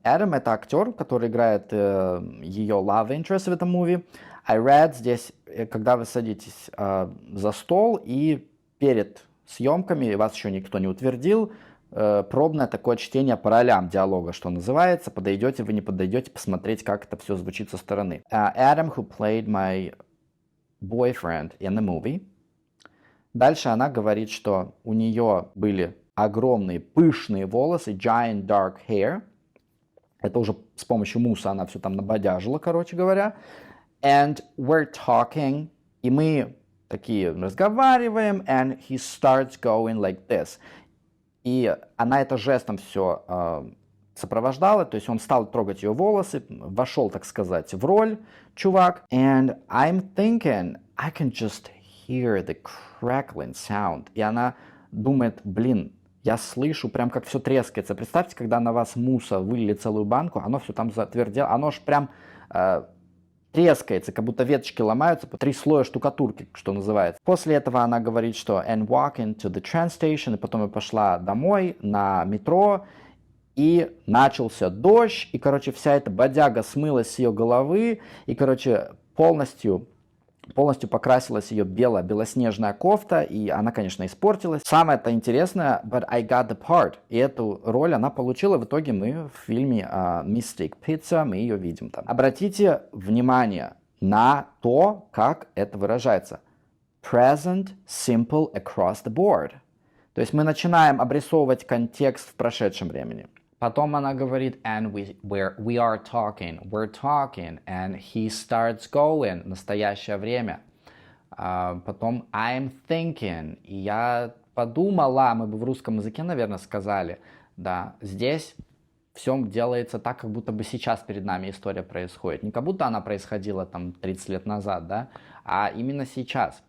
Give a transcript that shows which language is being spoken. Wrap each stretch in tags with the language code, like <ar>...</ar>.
<ru>Adam — это актер, который играет ее</ru> <en>love interest</en> <ru>в этом муви.</ru> <en>I read</en> <ru>здесь, когда вы садитесь за стол, и перед съемками, вас еще никто не утвердил, пробное такое чтение по ролям диалога, что называется. Подойдете вы, не подойдете, посмотреть, как это все звучит со стороны.</ru> <en>Adam, who played my boyfriend in the movie.</en> <ru>Дальше она говорит, что у нее были огромные пышные волосы,</ru> <en>giant dark hair.</en> <ru>Это уже с помощью мусса она все там набодяжила, короче говоря.</ru> <en>And we're talking,</en> <ru>и мы такие разговариваем,</ru> <en>and he starts going like this.</en> <ru>И она это жестом все сопровождала, то есть он стал трогать ее волосы, вошел, так сказать, в роль, чувак.</ru> <en>And I'm thinking, I can just hear the crackling sound.</en> <ru>И она думает, блин, я слышу прям как все трескается. Представьте, когда на вас мусса вылили целую банку, оно все там затвердело, оно ж прям трескается, как будто веточки ломаются, по 3 слоя штукатурки, что называется. После этого она говорит, что</ru> <en>and walking to the train station,</en> <ru>и потом я пошла домой на метро, и начался дождь, и, короче, вся эта бодяга смылась с ее головы, и, короче, полностью полностью покрасилась ее белоснежная кофта, и она, конечно, испортилась. Самое-то интересное,</ru> <en>but I got the part.</en> <ru>И эту роль она получила. В итоге мы в фильме Mystic Pizza, мы ее видим там. Обратите внимание на то, как это выражается.</ru> <en>Present simple across the board.</en> <ru>То есть мы начинаем обрисовывать контекст в прошедшем времени. Потом она говорит,</ru> <en>and we are talking, we're talking, and he starts going,</en> <ru>настоящее время. Потом</ru> <en>I'm thinking,</en> <ru>и я подумала, мы бы в русском языке, наверное, сказали, да, здесь все делается так, как будто бы сейчас перед нами история происходит. Не как будто она происходила там 30 лет назад, да, а именно сейчас.</ru>